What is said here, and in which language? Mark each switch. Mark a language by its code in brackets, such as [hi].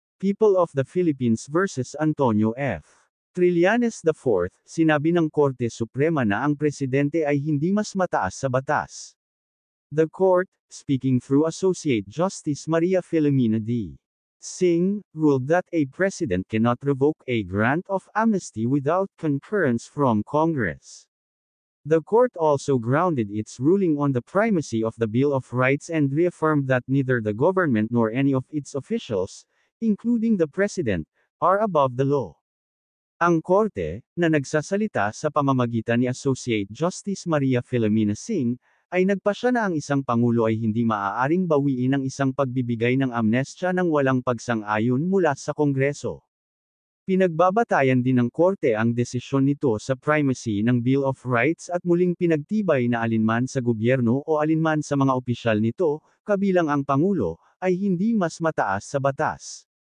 [en] People of the Philippines versus Antonio F. [tl] Trillanes IV, sinabi ng Korte Suprema na ang presidente ay hindi mas mataas sa batas. [en] The court, speaking through Associate Justice Maria Filomena D. Singh, ruled that a president cannot revoke a grant of amnesty without concurrence from Congress. The court also grounded its ruling on the primacy of the Bill of Rights and reaffirmed that neither the government nor any of its officials, including the president, are above the law. [tl] Ang korte, na nagsasalita sa pamamagitan ni Associate Justice Maria Filomena Singh, ay nagpasya na ang isang pangulo ay hindi maaaring bawiin ang isang pagbibigay ng amnestya nang walang pagsang-ayon mula sa Kongreso. Pinagbabatayan din ng korte ang desisyon nito sa primacy ng Bill of Rights at muling pinagtibay na alinman sa gobyerno o alinman sa mga opisyal nito, kabilang ang Pangulo, ay hindi mas mataas sa batas.